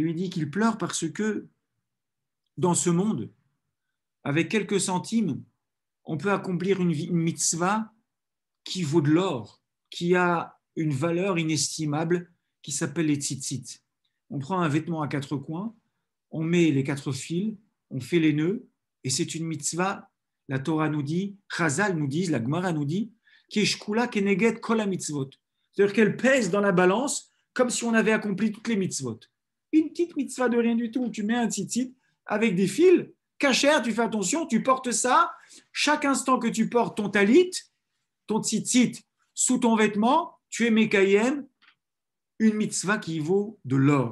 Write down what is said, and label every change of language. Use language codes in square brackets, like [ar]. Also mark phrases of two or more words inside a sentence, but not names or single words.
[fr] Il lui dit qu'il pleure parce que dans ce monde, avec quelques centimes, on peut accomplir une mitzvah qui vaut de l'or, qui a une valeur inestimable, qui s'appelle les tzitzit. On prend un vêtement à quatre coins, on met les quatre fils, on fait les nœuds, et c'est une mitzvah. La Torah nous dit, Chazal nous dit, la Gemara nous dit, [he] כשקולה כנגד כל מצוות. [fr] C'est-à-dire qu'elle pèse dans la balance comme si on avait accompli toutes les mitzvot. Une petite mitzvah de rien du tout, tu mets un tzitzit avec des fils, cachère, tu fais attention, tu portes ça, chaque instant que tu portes ton talit, ton tzitzit sous ton vêtement, tu es mekayem, une mitzvah qui vaut de l'or.